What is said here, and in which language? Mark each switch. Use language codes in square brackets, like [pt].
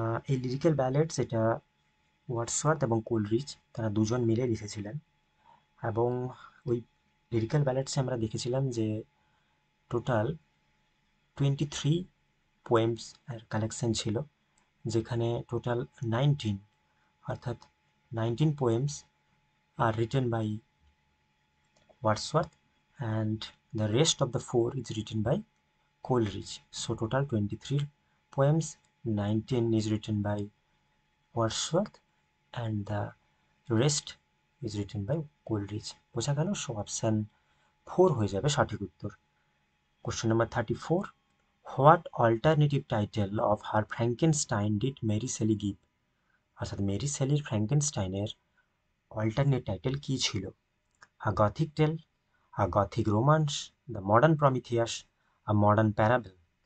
[bn] এই লিরিক্যাল ব্যালেটস এটা ওয়ার্ডসওয়ার্থ এবং কোলরিচ তারা দুজন মিলে লিখেছিলেন, এবং ওই লিরিক্যাল ব্যালেটসে আমরা দেখেছিলাম যে টোটাল 23 পোয়েমস এর কালেকশন ছিল, যেখানে টোটাল 19, অর্থাৎ 19 [en] Poems are written by Wordsworth, and the rest of the 4 is written by Coleridge. So total 23 poems, 19 is written by Wordsworth and the rest is written by Coleridge. [bn] বোঝা গেল? So option 4 হয়ে যাবে সঠিক উত্তর। [en] Question number 34, what alternative title of her Frankenstein did Mary Shelley give? [bn] অর্থাৎ Mary সেলির ফ্র্যাঙ্কেনস্টাইনের alternate title কী ছিল? [en] A gothic tale, a gothic romance, the modern Prometheus, a modern parable.